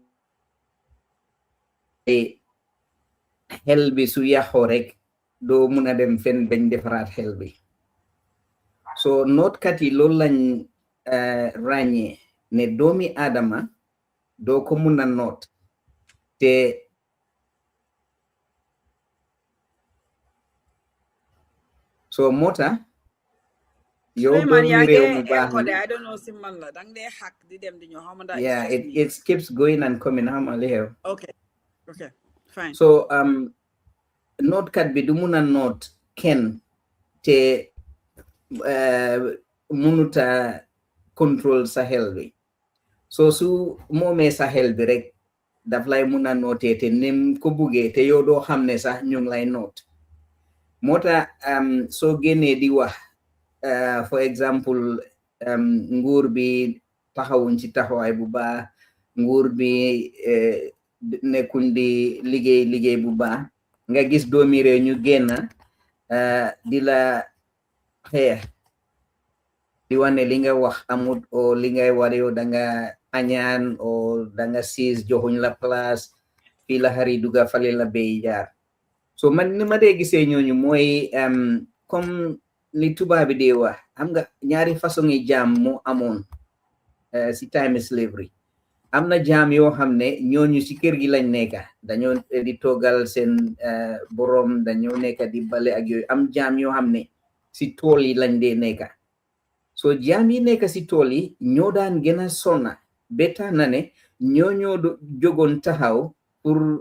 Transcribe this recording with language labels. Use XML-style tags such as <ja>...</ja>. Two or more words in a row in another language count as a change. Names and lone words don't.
<wo>xel bi su yàqoo rek doo mun a dem fen bañ defaraat xel bi so nootkat yi loolu lañ ràññee ne doomi aadama doo ko mun a noot te so moo tax yow doomi réew mu baax</wo> <en>I don't know</en> <wo>si man la dang dee hack di dem di ñëw xamanda</wo> <en>yeah it keeps going and coming</en> <wo>xama li xew</wo> <en>okay fine</en> <wo>so nootkat bi du mun a noot kenn te munuta control sa xel bi so su moomee sa xel bi rek daf lay mun a nootee te nim ko buggee te yow doo xam ne sax ñu ngi lay noot moo tax soo génnee di wax</wo> <en>for example</en> <wo>nguur bi taxawuñ ci taxawaay bu baax nguur bi nekkuñ di liggéey bu baax nga gis doomi réew ñu génn di la xeex di wane li nga wax amut o li ngay war yow da nga añaan o da nga siis joxuñ la place fii la xari duga fale la béy jaar so man ni ma dee gisee ñooñu mooy comme li tubaab bi dee wax xam nga ñaari façon yi jaam moo amoon si</wo> <en>time slavery</en> <wo>am na jaam yoo xam ne ñooñu si kër gi lañ nekka dañoo di toogal seen borom dañoo nekka di bale ak yooyu am jaam yoo xam ne si tool yi lañ dee nekka so jaam yi nekka si tool yi ñoo daan gën a sonna ba tax na ne ñoo jógoon taxaw pour</wo>